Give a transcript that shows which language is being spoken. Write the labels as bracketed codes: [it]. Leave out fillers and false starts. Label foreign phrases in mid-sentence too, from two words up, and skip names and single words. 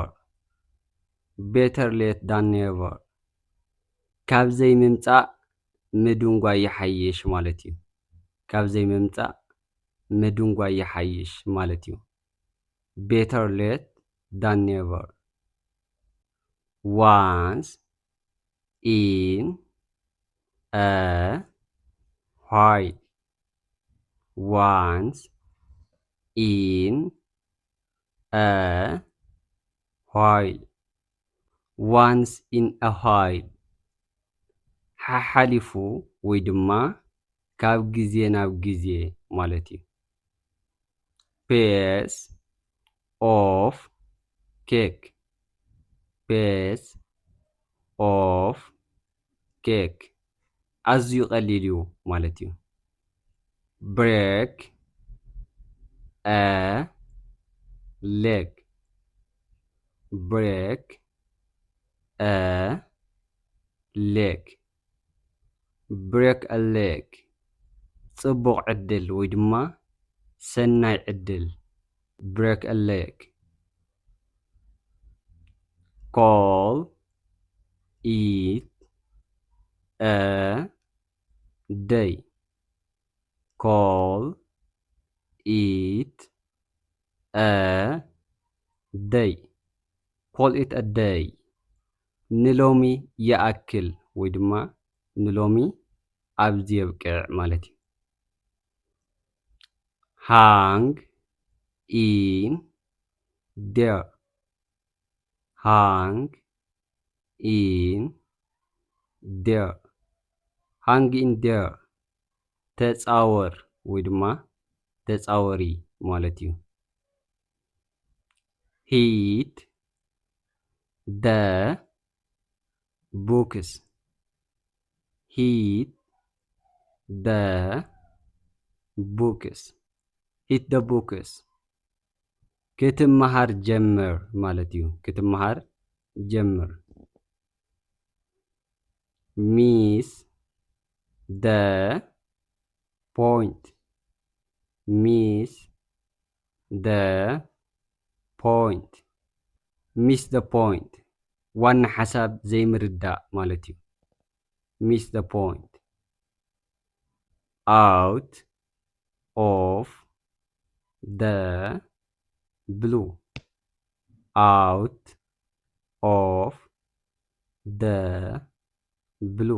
[en] Better late than never. [ti] ካብ ዘይምምጻእ ምድንጓይ ይሓይሽ ማለት እዩ። ካብ ዘይምምጻእ ምድንጓይ ይሓይሽ ማለት እዩ። [en] Better late than never. Once in a while. Once in a while. Once in a while. [ti] ሓሓሊፉ ወይ ድማ ካብ ጊዜ ናብ ጊዜ ማለት እዩ። [en] Piece of cake. Piece of cake. [ti] ኣዝዩ ቀሊል እዩ ማለት እዩ። [en] Break a leg. Break a leg. Break a leg. [ti] ጽቡቕ ዕድል ወይ ድማ ሰናይ ዕድል። [en] Break a leg. Call it a day. Call it a day. Call it a day. [ti] ንሎሚ ይኣክል ወይ ድማ ንሎሚ ኣብዚ የብቅዕ ማለት እዩ። [en] Hang in there. Hang in there. Hang in there. [ti] ተጻወር ወይ ድማ ተጻወሪ ማለት እዩ። [en] Hit the books. Hit the books. Hit the books. [ti] ክትመሃር ጀምር ማለት እዩ። ክትመሃር ጀምር። [en] Miss the point. Miss the point. Miss the point. [ti] ዋና ሓሳብ ዘይምርዳእ ማለት እዩ። [en] Miss the point. Out of the blue. Out of the blue.